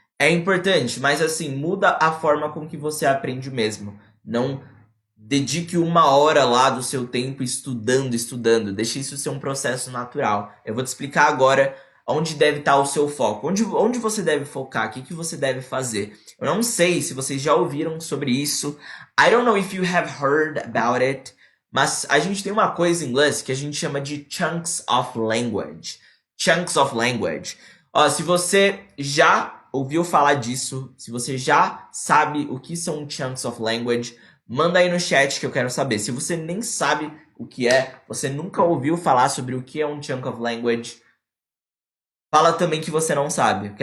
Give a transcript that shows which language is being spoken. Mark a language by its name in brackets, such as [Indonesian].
[Portuguese] É importante, mas assim, muda a forma com que você aprende mesmo. Não dedique 1 hora lá do seu tempo estudando. Deixe isso ser um processo natural. Eu vou te explicar agora onde deve estar o seu foco. Onde você deve focar? O que você deve fazer? Eu não sei se vocês já ouviram sobre isso. [English] I don't know if you have heard about it. [Portuguese] Mas a gente tem uma coisa em inglês que a gente chama de chunks of language. Chunks of language. Ó, se você já ouviu falar disso, se você já sabe o que são chunks of language, manda aí no chat que eu quero saber. Se você nem sabe o que é, você nunca ouviu falar sobre o que é um chunk of language, fala também que você não sabe.